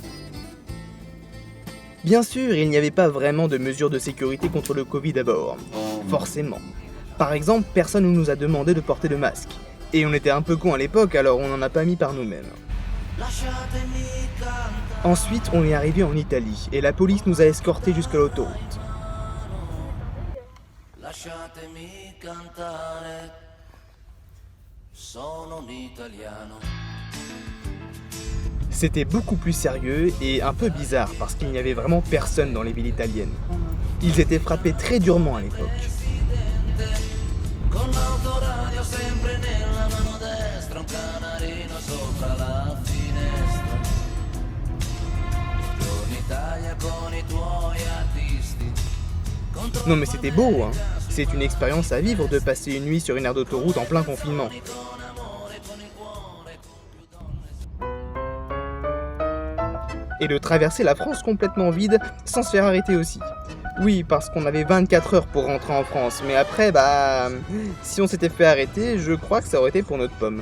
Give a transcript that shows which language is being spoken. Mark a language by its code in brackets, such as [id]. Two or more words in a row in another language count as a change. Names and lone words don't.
[fr] Bien sûr, il n'y avait pas vraiment de mesures de sécurité contre le Covid à bord. Forcément. Par exemple, personne ne nous a demandé de porter de masque. Et on était un peu cons à l'époque, alors on n'en a pas mis par nous-mêmes. Ensuite, on est arrivé en Italie, et la police nous a escortés jusqu'à l'autoroute. [it] Lasciatemi cantare, sono un italiano. [fr] C'était beaucoup plus sérieux et un peu bizarre parce qu'il n'y avait vraiment personne dans les villes italiennes. Ils étaient frappés très durement à l'époque. [it] Con l'autoradio sempre nella mano destra, un canarino sopra la finestra. Torni Italia con i tuoi artisti. [fr] Non mais c'était beau, hein. C'est une expérience à vivre de passer une nuit sur une aire d'autoroute en plein confinement. Et de traverser la France complètement vide sans se faire arrêter aussi. Oui, parce qu'on avait 24 heures pour rentrer en France, mais après, si on s'était fait arrêter, je crois que ça aurait été pour notre pomme.